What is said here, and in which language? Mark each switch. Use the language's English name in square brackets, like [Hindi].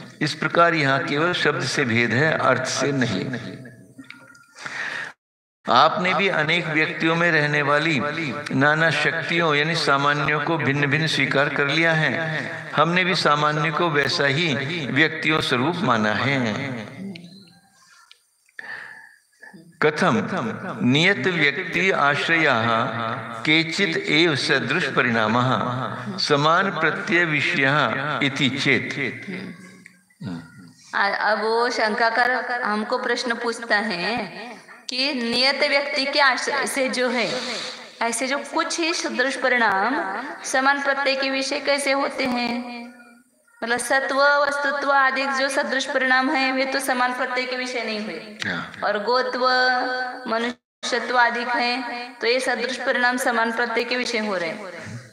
[Hindi] इस प्रकार यहाँ केवल शब्द से भेद है, अर्थ से नहीं। आपने भी अनेक व्यक्तियों में रहने वाली नाना शक्तियों यानी सामान्यों को भिन्न भिन्न स्वीकार कर लिया है। हमने भी सामान्य को वैसा ही व्यक्तियों स्वरूप माना है। [Sanskrit] कथम नियत व्यक्ति आश्रयाः केचित् एव सदृश परिणामः समान प्रत्यय विषयः इति चेत्। [Hindi] अब वो शंका कर हमको प्रश्न पूछता है कि नियत व्यक्ति के आश्रय से जो है ऐसे जो कुछ ही सदृश परिणाम समान प्रत्यय के विषय कैसे होते हैं। मतलब सत्व, वस्तुत्व आदि जो सदृश परिणाम है वे तो समान प्रत्यय के विषय नहीं हुए, और गोत्व, मनुष्यत्व आदि है तो ये सदृश परिणाम समान प्रत्यय के विषय हो रहे हैं।